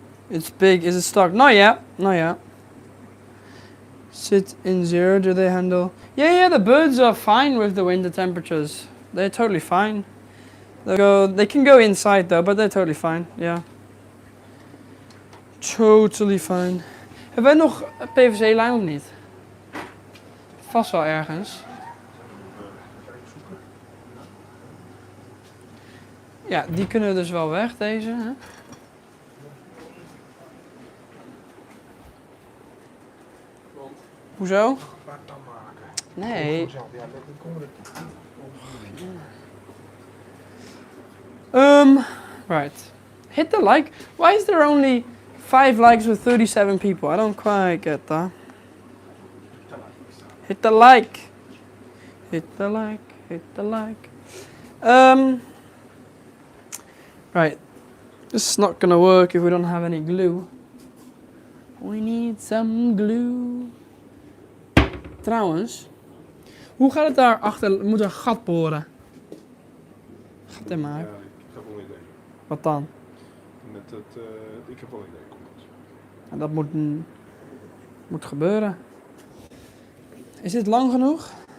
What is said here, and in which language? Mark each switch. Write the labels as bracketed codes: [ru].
[en] It's big. Is it stock? Not yet. Not yet. Sit in 0. Do they handle? Yeah. The birds are fine with the winter temperatures. They're totally fine. They can go inside though, but they're totally fine. Yeah. Totally fine. [nl] Hebben wij nog PVC-lijm of niet? Vast wel ergens. Ja, die kunnen we dus wel weg, deze. Hè? Hoezo? Een paar tam maken. Nee. Ja, dat komen [en] Right. Hit the like. Why is there only 5 likes with 37 people? I don't quite get that. Hit the like. Hit the like. Hit the like. Right. This is not gonna work if we don't have any glue. We need some glue. [nl] Trouwens, hoe gaat het daar achter? We moeten een gat boren. Gat in maken. Ja, ik heb wel een idee. Wat dan? Met het, ik heb wel een idee. Kom eens. En dat moet gebeuren. Is dit lang genoeg?